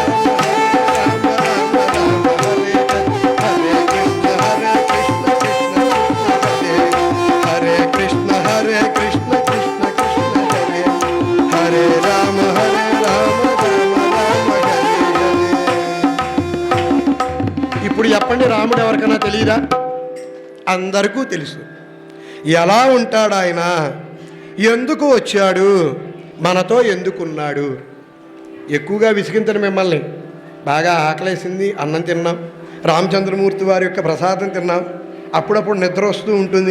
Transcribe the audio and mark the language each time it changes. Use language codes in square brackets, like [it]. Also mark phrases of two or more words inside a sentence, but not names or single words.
[sa] హరే కృష్ణ కృష్ణ కృష్ణ హరే, హరే రామ రామ రామ హరే హరే. [te] ఇప్పుడు చెప్పండి, రాముడు ఎవరికైనా తెలియదా? అందరికీ తెలుసు. ఎలా ఉంటాడు ఆయన, ఎందుకు వచ్చాడు, మనతో ఎందుకున్నాడు. ఎక్కువగా విసిగించను మిమ్మల్ని. బాగా ఆకలేసింది, అన్నం తిన్నాం, రామచంద్రమూర్తి వారి యొక్క ప్రసాదం తిన్నాం, అప్పుడప్పుడు నిద్ర వస్తూ ఉంటుంది.